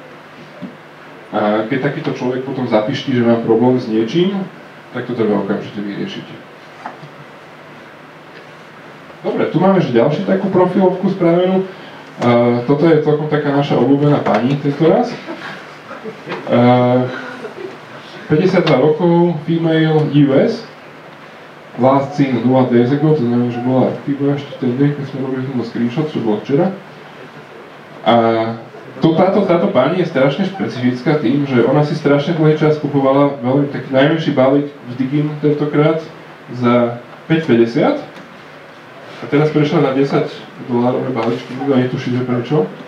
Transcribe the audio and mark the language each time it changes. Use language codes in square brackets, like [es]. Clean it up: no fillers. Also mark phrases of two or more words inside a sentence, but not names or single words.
[sk] A keď takýto človek potom zapíšti, že mám problém s niečím, tak to treba okamžite vyriešiť. Dobre, tu máme že ďalšiu takú profilovku spravenú. Toto je celkom taká naša obľúbená pani tento raz. 52 rokov, [en] female US. Last seen 0 days ago, [sk] to znamená, že bola aktívna ešte ten deň, keď sme robili tento screenshot, čo bolo včera. A táto pani je strašne špecifická tým, že ona si strašne dlhý čas kupovala veľmi taký najmenší balík v Digim tentokrát za 5,50 a teraz prešla na $10 balíčky, nikto netuší, že prečo.